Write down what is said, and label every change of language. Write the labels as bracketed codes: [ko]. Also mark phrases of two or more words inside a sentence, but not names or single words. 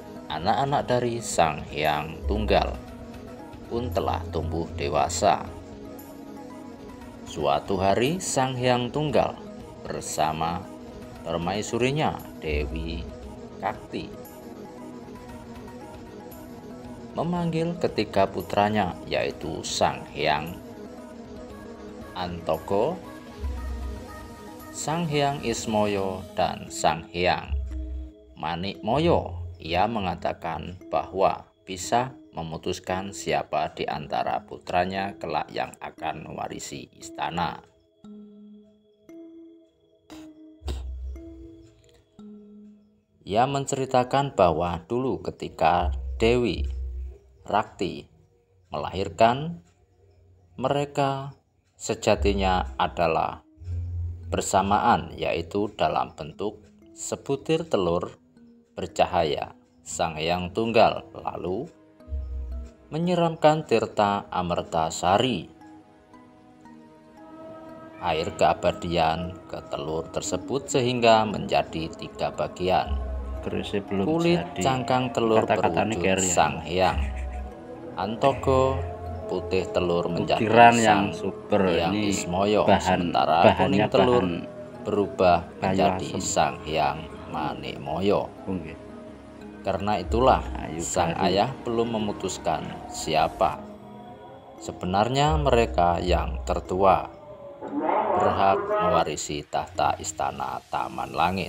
[id] Anak-anak dari Sang Hyang Tunggal pun telah tumbuh dewasa. Suatu hari Sang Hyang Tunggal bersama permaisurinya Dewi Kakti memanggil ketiga putranya, yaitu Sang Hyang Antogo, Sang Hyang Ismaya, dan Sang Hyang Manikmaya. Ia mengatakan bahwa bisa memutuskan siapa di antara putranya kelak yang akan mewarisi istana. Ia menceritakan bahwa dulu ketika Dewi Rakti melahirkan, mereka sejatinya adalah bersamaan, yaitu dalam bentuk sebutir telur bercahaya. Sang Hyang Tunggal lalu menyiramkan tirta Amertasari, air keabadian, ke telur tersebut sehingga menjadi 3 bagian. Kulit cangkang telur berwujud Sang Hyang Antogo, putih telur menjadi Sang Hyang Ismaya, sementara kuning telur berubah menjadi Sang Hyang Manikmaya. Karena itulah sang ayah belum memutuskan siapa sebenarnya mereka yang tertua berhak mewarisi tahta istana Taman Langit.